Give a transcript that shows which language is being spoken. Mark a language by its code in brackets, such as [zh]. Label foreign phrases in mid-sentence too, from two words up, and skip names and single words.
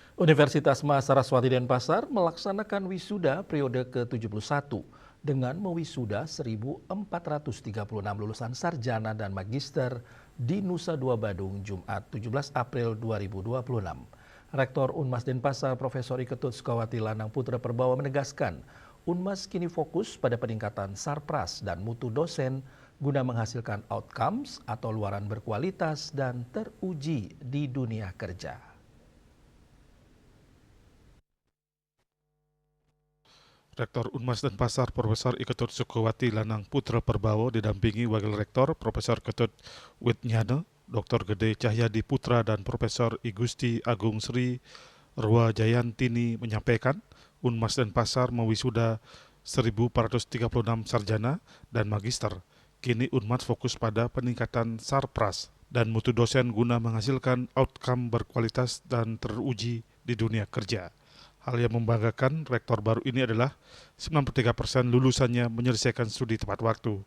[id] Universitas Mas Saraswati Denpasar melaksanakan wisuda periode ke-71 dengan mewisuda 1.436 lulusan sarjana dan magister di Nusa Dua Badung, Jumat 17 April 2026. Rektor Unmas Denpasar Profesor Iketut Sukawati Lanang Putra Perbawa menegaskan, Unmas kini fokus pada peningkatan sarpras dan mutu dosen guna menghasilkan outcomes atau luaran berkualitas dan teruji di dunia kerja. Rektor Unmas Denpasar Profesor Iketut Sukawati Lanang Putra Perbawo didampingi Wakil Rektor Profesor Ketut Witnyana, Dr. Gede Cahyadi Putra dan Profesor Igusti Agung Sri Rua Jayantini menyampaikan Unmas Denpasar mewisuda 1.436 sarjana dan magister. Kini Unmas fokus pada peningkatan sarpras dan mutu dosen guna menghasilkan outcome berkualitas dan teruji di dunia kerja. Hal yang membanggakan rektor baru ini adalah 93% lulusannya menyelesaikan studi tepat waktu.